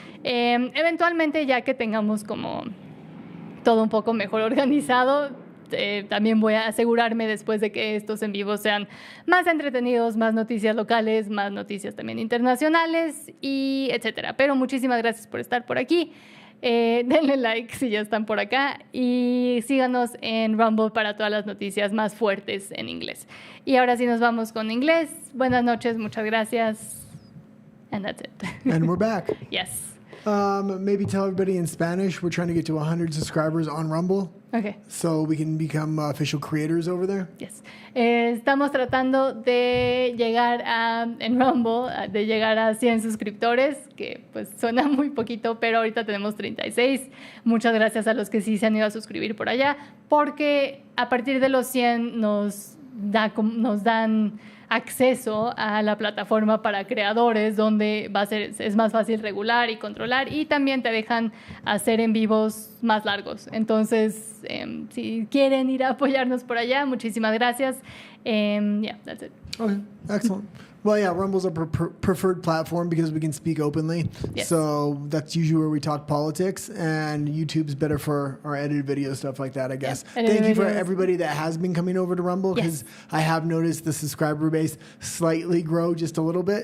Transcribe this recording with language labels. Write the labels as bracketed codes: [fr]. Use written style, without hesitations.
[es] Eventualmente, ya que tengamos como todo un poco mejor organizado, también voy a asegurarme después de que estos en vivo sean más entretenidos, más noticias locales, más noticias también internacionales, y etcétera. Pero muchísimas gracias por estar por aquí. Denle like si ya están por acá y síganos en Rumble para todas las noticias más fuertes en inglés. Y ahora sí nos vamos con inglés. Buenas noches, muchas gracias. [en] And that's it. And we're back. Yes. Maybe tell everybody in Spanish we're trying to get to 100 subscribers on Rumble. Okay. So we can become official creators over there. Yes. [es] Estamos tratando de llegar en Rumble, de llegar a 100 suscriptores, que pues suena muy poquito, pero ahorita tenemos 36. Muchas gracias a los que sí se han ido a suscribir por allá, porque a partir de los 100 nos dan acceso a la plataforma para creadores, donde es más fácil regular y controlar, y también te dejan hacer en vivos más largos. Entonces, si quieren ir a apoyarnos por allá, muchísimas gracias. [en] Yeah, that's it. Okay, excellent. Well, yeah, Rumble's a preferred platform because we can speak openly. Yes. So that's usually where we talk politics, and YouTube's better for our edited video stuff like that, I guess. Yeah, thank you for videos. everybody that has been coming over to Rumble, because Yes. I have noticed the subscriber base slightly grow just a little bit.